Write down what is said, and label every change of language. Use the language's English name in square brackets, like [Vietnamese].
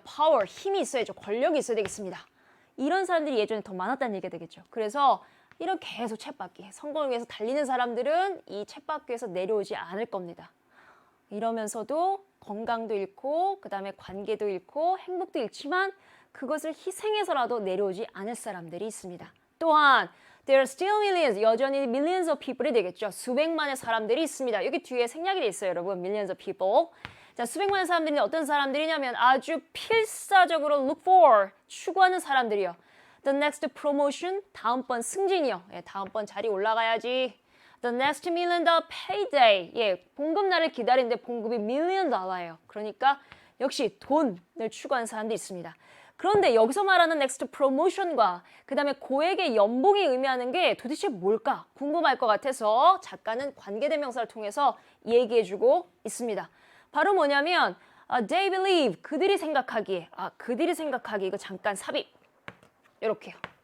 [Korean] 파워, 힘이 있어야죠. 권력이 있어야 되겠습니다. 이런 사람들이 예전에 더 많았다는 얘기가 되겠죠. 그래서 이런 계속 쳇바퀴, 성공을 위해서 달리는 사람들은 이 쳇바퀴에서 내려오지 않을 겁니다. 이러면서도 건강도 잃고 그다음에 관계도 잃고 행복도 잃지만 그것을 희생해서라도 내려오지 않을 사람들이 있습니다. 또한 [English] there are still millions, [Korean] 여전히 [English] millions of people이 되겠죠. [Korean] 수백만의 사람들이 있습니다. 여기 뒤에 생략이 돼 있어요, 여러분. [English] millions of people. [Korean] 자, 수백만의 사람들이 어떤 사람들이냐면 아주 필사적으로 [English] look for, [Korean] 추구하는 사람들이요. [English] The next promotion, [Korean] 다음번 승진이요. 다음번 자리 올라가야지. [English] The next million dollar payday, [Korean] 봉급날을 기다리는데 봉급이 million 달러예요. 그러니까 역시 돈을 추구하는 사람도 있습니다. 그런데 여기서 말하는 [English] next promotion [Korean] 과 그 다음에 고액의 연봉이 의미하는 게 도대체 뭘까 궁금할 것 같아서 작가는 관계대명사를 통해서 얘기해주고 있습니다. 바로 뭐냐면 [English] they believe, [Korean] 그들이 생각하기에 이거 잠깐 삽입 이렇게요.